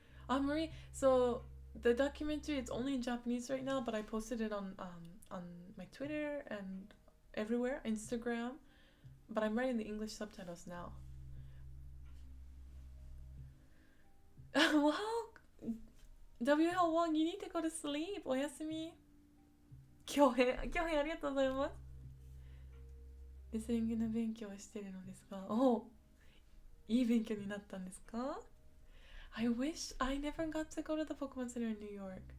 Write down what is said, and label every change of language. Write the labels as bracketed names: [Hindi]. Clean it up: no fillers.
[English] Marie, so the documentary, it's only in Japanese right now, but I posted it on my Twitter and everywhere, Instagram. But I'm writing the English subtitles now. Well, WL1, you need to go to sleep. [Japanese] おやすみ。恭平ありがとうございます。レスリングの勉強をしてるのですが、いい勉強になったんですか? [English] I wish I never got to go to the Pokemon Center in New York.